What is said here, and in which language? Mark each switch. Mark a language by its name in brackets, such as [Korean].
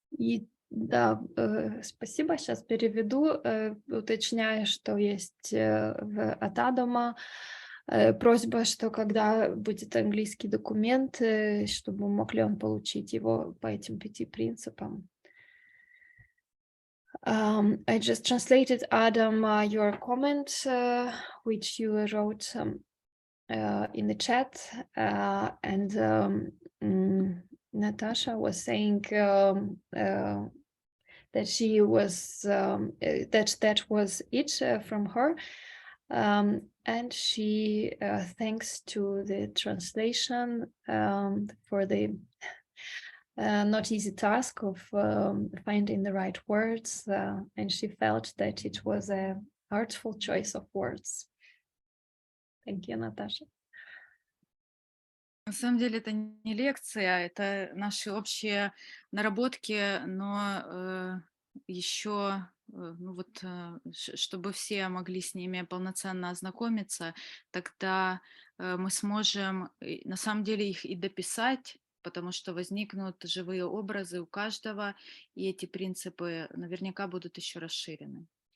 [Russian] И да, спасибо, сейчас переведу, уточняя, что есть от Адама просьба, что когда будет английский документ, чтобы мог ли он получить его по этим 5 принципам. [English] I just translated, Adam, your comment, which you wrote in the chat, and Natasha was saying that she was that was it from her, and she thanks to the translation for the not easy task of finding the right words, and she felt that it was a artful choice of words. Thank you, Natasha. [Russian] На самом деле это не лекция, это наши общие наработки, но еще, ну вот, чтобы все могли с ними полноценно ознакомиться, тогда мы сможем на самом деле их и дописать, потому что возникнут живые образы у каждого, и эти принципы наверняка будут еще расширены.